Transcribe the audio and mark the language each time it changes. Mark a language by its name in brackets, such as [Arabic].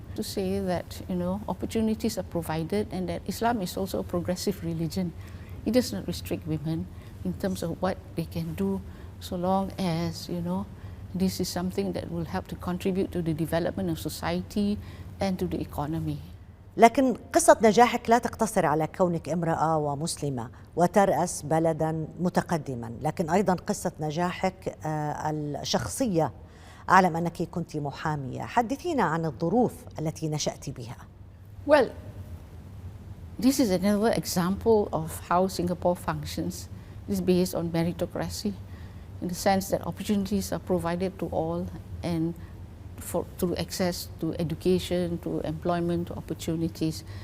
[English] To say that opportunities are provided, and that Islam is also a progressive religion. It does not restrict women in terms of what they can do, so long as this is something that will help to contribute to the development of society and to the economy. [Arabic] لكن قصة نجاحك لا تقتصر على كونك امرأة ومسلمة وترأس بلدا متقدما، لكن أيضا قصة نجاحك الشخصية. أعلم أنك كنت محامية. حدثينا عن الظروف التي نشأت بها. [English] Well, this is another example of how Singapore functions. It is based on meritocracy, in the sense that opportunities are provided to all, and through access to education, to employment, to opportunities.